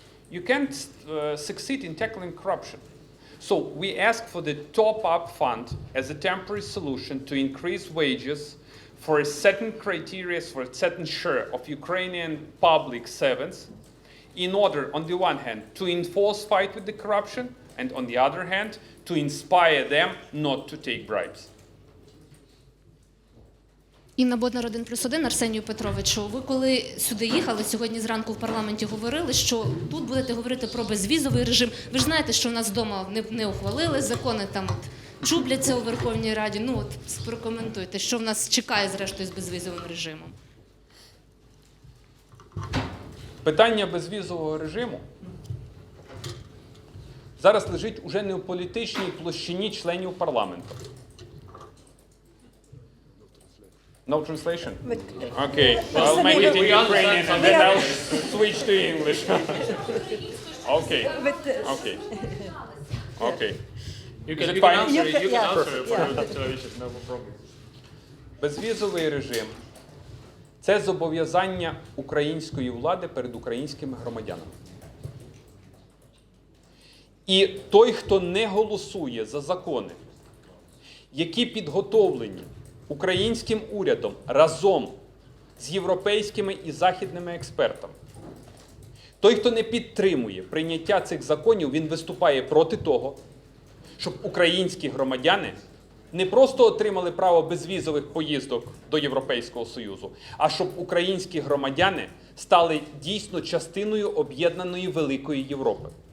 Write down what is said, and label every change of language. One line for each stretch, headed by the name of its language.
English: You can't succeed in tackling corruption. So we ask for the top-up fund as a temporary solution to increase wages for a certain criteria, for a certain share of Ukrainian public servants, in order, on the one hand, to enforce fight with the corruption, and on the other hand, to inspire them not to take bribes.
Ukrainian: Інна Боднар, 1+1. Арсенію Петровичу, ви коли сюди їхали, сьогодні зранку в парламенті говорили, що тут будете говорити про безвізовий режим. Ви ж знаєте, що в нас вдома не ухвалили закони, там от чубляться у Верховній Раді. Ну от прокоментуйте, що в нас чекає зрештою з безвізовим режимом. Питання безвізового режиму зараз лежить уже не у політичній площині членів парламенту.
English: No translation? Okay, I'll make it in Ukrainian and then I'll switch to English. Okay, okay, okay. You can fine? answer for the television, no problem.
Ukrainian: Безвізовий режим – це зобов'язання української влади перед українськими громадянами. І той, хто не голосує за закони, які підготовлені українським урядом разом з європейськими і західними експертами, той, хто не підтримує прийняття цих законів, він виступає проти того, щоб українські громадяни не просто отримали право безвізових поїздок до Європейського Союзу, а щоб українські громадяни стали дійсно частиною об'єднаної великої Європи.